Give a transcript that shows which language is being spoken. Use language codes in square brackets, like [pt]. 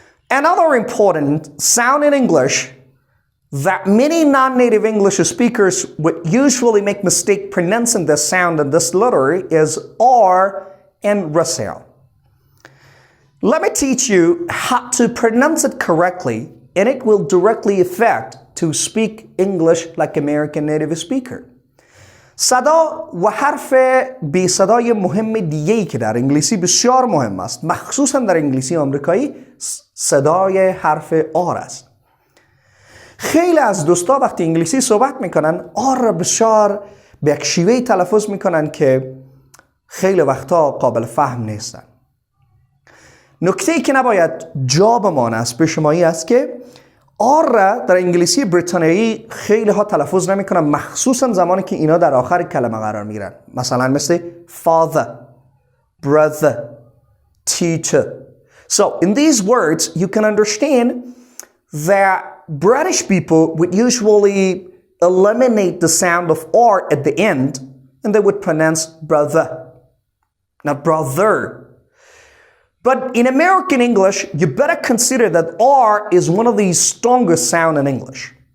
[en] Another important sound in English that many non-native English speakers would usually make mistake pronouncing this sound and this letter is R and R sound. Let me teach you how to pronounce it correctly, and it will directly affect to speak English like American native speaker. [fa] صدا و حرف بی صدای مهم دیگه‌ای که در انگلیسی بسیار مهم است، مخصوصا در انگلیسی آمریکایی، صدای حرف آر است. خیلی از دوستا وقتی انگلیسی صحبت میکنن آر را بسیار به یک شیوهی تلفظ میکنن که خیلی وقتا قابل فهم نیستن. نکته‌ای که نباید جا بمانه از پیش ما است که آر را در انگلیسی بریتانیایی خیلی ها تلفظ نمیکنن، مخصوصا زمانی که اینا در آخر کلمه قرار میگیرن، مثلا مثل [en] father, brother, teacher. So in these words you can understand that British people would usually eliminate the sound of R at the end and they would pronounce brother, not brother. But in American English, you better consider that R is one of the strongest sounds in English.